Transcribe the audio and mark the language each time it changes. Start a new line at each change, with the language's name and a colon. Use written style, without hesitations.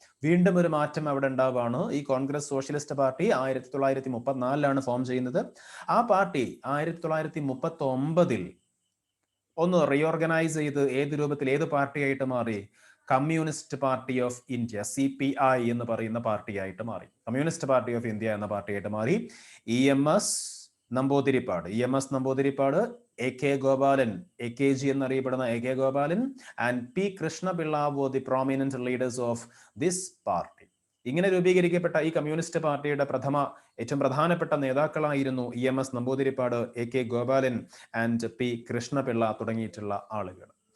Malayalam: വീണ്ടും ഒരു മാറ്റം അവിടെ ഉണ്ടാവുകയാണ്. ഈ കോൺഗ്രസ് സോഷ്യലിസ്റ്റ് പാർട്ടി 1934 ഫോം ചെയ്യുന്നത്. ആ പാർട്ടി 1939 ഒന്ന് റീഓർഗനൈസ് ചെയ്ത് ഏത് രൂപത്തിൽ, ഏത് പാർട്ടിയായിട്ട് മാറി? Communist party of India, CPI എന്ന് പറയുന്ന പാർട്ടിയായിട്ട് മാറി. കമ്മ്യൂണിസ്റ്റ് പാർട്ടി ഓഫ് ഇന്ത്യ എന്ന പാർട്ടിയായിട്ട് മാറി.
English: EMS Namboodiripad, AK Gopalan, AKG
Malayalam: എന്നറിയപ്പെടുന്ന
English: AK Gopalan and P Krishna Pillai were the prominent leaders of this party.
Malayalam: ഇങ്ങനെ രൂപീകരിക്കപ്പെട്ട ഈ കമ്മ്യൂണിസ്റ്റ് പാർട്ടിയുടെ ഏറ്റവും പ്രധാനപ്പെട്ട നേതാക്കളായിരുന്നു EMS Namboodiripad, AK Gopalan and P Krishnapillai തുടങ്ങിയിട്ടുള്ള ആളുകൾ.